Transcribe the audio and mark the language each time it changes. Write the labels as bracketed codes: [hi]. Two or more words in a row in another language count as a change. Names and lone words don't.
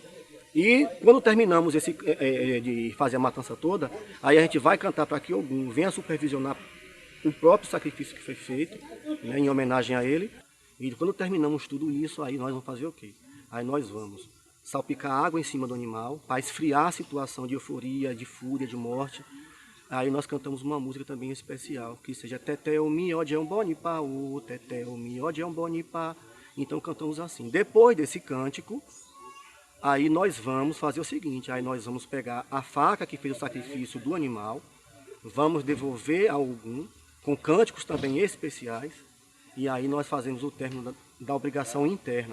[pt] E quando terminamos de fazer a matança toda, aí a gente vai cantar para que Ogum venha supervisionar o próprio sacrifício que foi feito, né, em homenagem a ele. E quando terminamos tudo isso, aí nós vamos fazer o quê? Aí nós vamos salpicar água em cima do animal, para esfriar a situação de euforia, de fúria, de morte. Aí nós cantamos uma música também especial, que seja [yo] Teteu miode bonipa, [pt] o [yo] Teteu miode bonipa. [pt] Então cantamos assim. Depois desse cântico, aí nós vamos fazer o seguinte, aí nós vamos pegar a faca que fez o sacrifício do animal, vamos devolver a Ogum, com cânticos também especiais, e aí nós fazemos o término da obrigação interna.